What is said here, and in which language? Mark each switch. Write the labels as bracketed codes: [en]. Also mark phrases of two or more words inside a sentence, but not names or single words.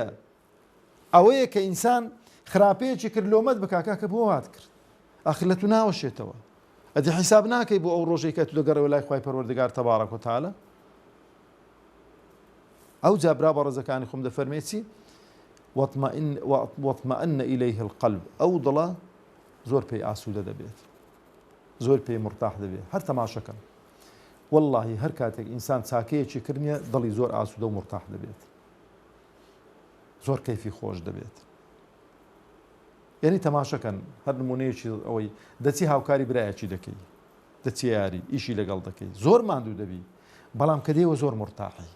[ckb] ئەوەیە کە ئینسان خراپەیەکی کرد لۆمەت بکاکە کە بۆ هات کرد، ئاخر لە تو ناوەشێتەوە، ئەدی حیساب ناکەی بۆ ئەو ڕۆژەی کە تو دەگەڕێەوە لای خوای پەروەردگار [ar] تەبارەک و تەعالە. [ckb] ئەو جا برا بەڕێزەکانی خۆم دەفەرمێ چی؟ [ar] واطمأن إليه القلب، [ckb] ئەو دڵە زۆر پێی ئاسوودە دەبێت، زۆر پێی مرتاح دەبێت. هەر تەماشەکەن واللهی هەر کاتێک ئینسان چاکەیەکی کردنیە دڵی زۆر ئاسوودە و مرتاح دەبێت، زۆر کەیفی خۆش دەبێت. یعنی تەماشەکەن هەر نمونەیەکی ئەوەی دەچی هاوکاری برایەکی دەکەی، دەچی یاری ئیشی لەگەڵ دەکەی، زۆر ماندوو دەبی، بەڵام کە دێوە زۆر مرتاحی.